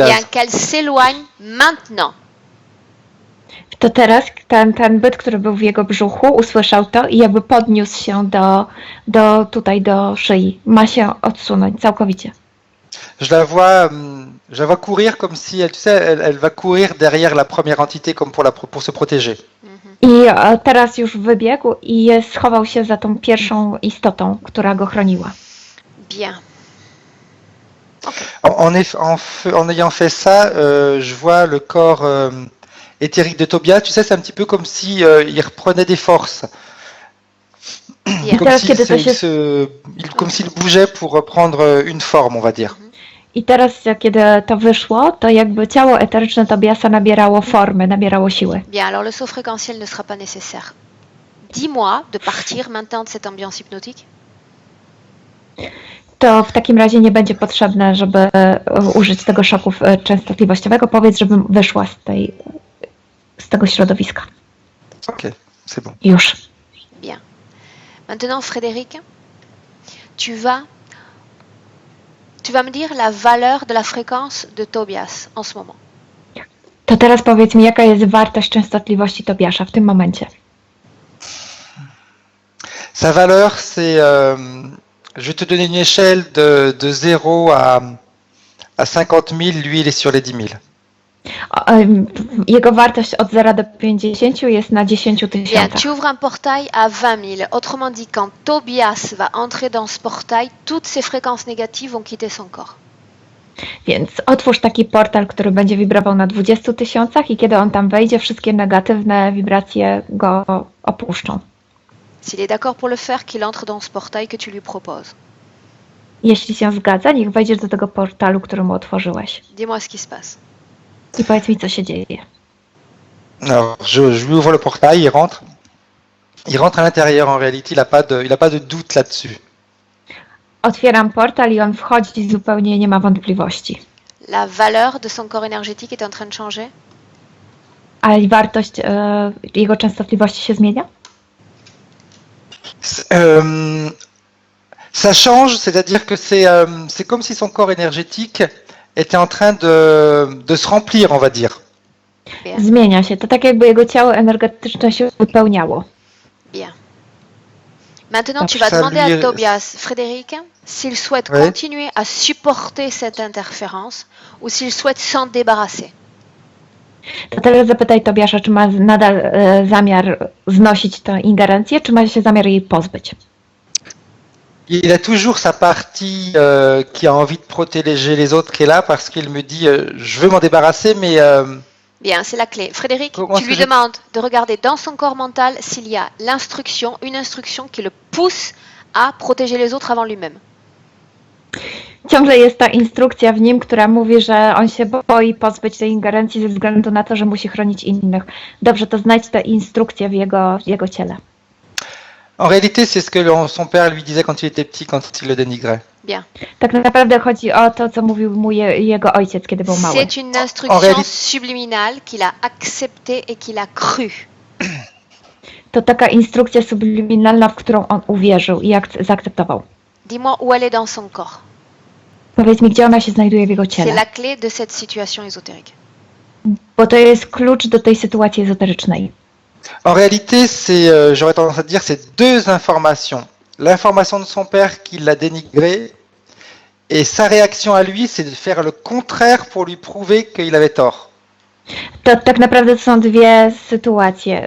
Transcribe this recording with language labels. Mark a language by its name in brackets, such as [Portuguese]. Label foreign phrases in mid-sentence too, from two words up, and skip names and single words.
[French] Bien qu'elle s'éloigne maintenant. [Polish] To teraz ten byt, który był w jego brzuchu, usłyszał to i jakby podniósł się do szyi. Ma się odsunąć całkowicie. [French] Je la vois courir comme si, tu sais, elle va courir derrière la première entité comme pour se protéger. [Polish] I teraz już wybiegł i schował się za tą pierwszą istotą, która go chroniła. [French] Bien. En ayant fait ça, je vois le corps éthérique de Tobias. Tu sais, c'est un petit peu comme si il reprenait des forces. Bien. Comme s'il bougeait pour reprendre une forme, on va dire. [Polish] I teraz, kiedy to wyszło, to jakby ciało eteryczne Tobiasa nabierało formy, nabierało siły. [French] Bien, alors le saut fréquentiel ne sera pas nécessaire. Dis-moi de partir maintenant de cette ambiance hypnotique. [Polish] To w takim razie nie będzie potrzebne, żeby użyć tego szoku częstotliwościowego. Powiedz, żebym wyszła z tego środowiska. [French] Ok, c'est bon. [Polish] Już. [French] Bien. Maintenant, Frédéric, tu vas me dire la valeur de la fréquence de Tobias en ce moment. [Polish] To teraz powiedz mi, jaka jest wartość częstotliwości Tobiasza w tym momencie. [French] Sa valeur, c'est... je vais te donner une échelle de 0 à 50 000. Lui, il est sur les 10 000. [Polish] Jego wartość od 0 do 50 jest na 10 [French] Bien, [Polish] tysiącach. [French] tu ouvres un portail à 20 000. Autrement dit, quand Tobias va entrer dans ce portail, toutes ces fréquences négatives vont quitter son corps. [Polish] Więc otwórz taki portal, który będzie wibrował na 20 tysiącach i kiedy on tam wejdzie, wszystkie negatywne wibracje go opuszczą. [French] S'il est d'accord pour le faire, qu'il entre dans ce portail que tu lui proposes. [Polish] Jeśli się zgadza, niech wejdziesz do tego portalu, który mu otworzyłeś. [French] Dis-moi ce qui se passe. [Polish] I powiedz mi, co się dzieje. [French] Alors, je lui ouvre le portail, il rentre. Il rentre à l'intérieur, en réalité, il a pas de doute là-dessus. [Polish] Otwieram portal i on wchodzi, zupełnie nie ma wątpliwości. [French] La valeur de son corps énergétique est en train de changer. [Polish] A wartość jego częstotliwości się zmienia? [French] Ça change, c'est-à-dire que c'est comme si son corps énergétique était en train de se remplir, on va dire. Bien. [Polish] Zmienia się. To tak jakby jego ciało energetyczne się wypełniało. [French] Bien. Maintenant, Donc, tu vas ça demander lui- à Tobias, Frédéric, s'il souhaite Oui. continuer à supporter cette interférence ou s'il souhaite s'en débarrasser. To teraz zapytaj Tobiasza, czy ma nadal zamiar znosić tę ingerencję, czy ma się zamiar jej pozbyć. Il a toujours sa partie qui a envie de protéger les autres qui est là parce qu'il me dit je veux m'en débarrasser mais Bien, c'est la clé. Frédéric, Comment tu est-ce lui que je- demandes de regarder dans son corps mental s'il y a une instruction qui le pousse à protéger les autres avant lui-même. [Polish] Ciągle jest ta instrukcja w nim, która mówi, że on się boi pozbyć tej ingerencji ze względu na to, że musi chronić innych. Dobrze, to znajdź tę instrukcję w jego ciele. [French] en réalité c'est ce que son père lui disait quand il était petit, quand il le dénigrait. Bien. [Polish] Tak naprawdę chodzi o to, co mówił mu jego ojciec, kiedy był mały. [French] C'est une instruction réalité- subliminale qu'il a acceptée et qu'il a cru. [Polish] To taka instrukcja subliminalna, w którą on uwierzył i zaakceptował. [French] Dis-moi où elle est dans son corps. [Polish] Powiedz mi, gdzie ona się znajduje w jego [French] C'est [Polish] ciele. [French] la clé de cette situation ésotérique. [Polish] Bo to jest klucz do tej sytuacji ezoterycznej. [French] En réalité j'aurais tendance à dire c'est deux informations. L'information de son père qui l'a dénigré et sa réaction à lui c'est de faire le contraire pour lui prouver qu'il avait tort. [Polish] To tak naprawdę to są dwie sytuacje.